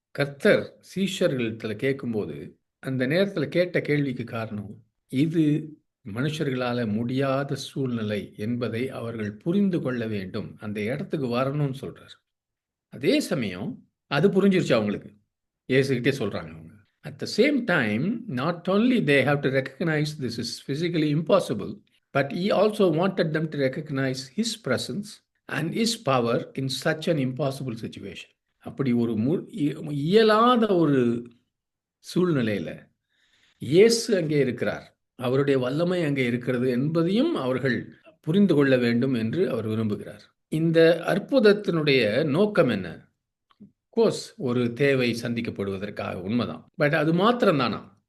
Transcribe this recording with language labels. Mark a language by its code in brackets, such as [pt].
[ta] கர்த்தர் சீஷர்களத்தில் கேட்கும்போது அந்த நேரத்தில் கேட்ட கேள்விக்கு காரணம், இது மனுஷர்களால் முடியாத சூழ்நிலை என்பதை அவர்கள் புரிந்து கொள்ள வேண்டும், அந்த இடத்துக்கு வரணும்னு சொல்கிறார். அதே சமயம் அது புரிஞ்சிருச்சு அவங்களுக்கு, இயேசுகிட்டே சொல்கிறாங்க அவங்க. [en] At the same time, not only they have to recognize this is physically impossible, but he also wanted them to recognize his presence and his power in such an impossible situation. [ta] அப்படி ஒரு இயலாத ஒரு சூழ்நிலையில் இயேசு அங்கே இருக்கிறார், அவருடைய வல்லமை அங்கே இருக்கிறது என்பதையும் அவர்கள் புரிந்து கொள்ள வேண்டும் என்று அவர் விரும்புகிறார். இந்த அற்புதத்தினுடைய நோக்கம் என்ன? கோர்ஸ் ஒரு தேவை சந்திக்கப்படுவதற்காக, உண்மைதான். பட் அது மாத்திரம் தானா?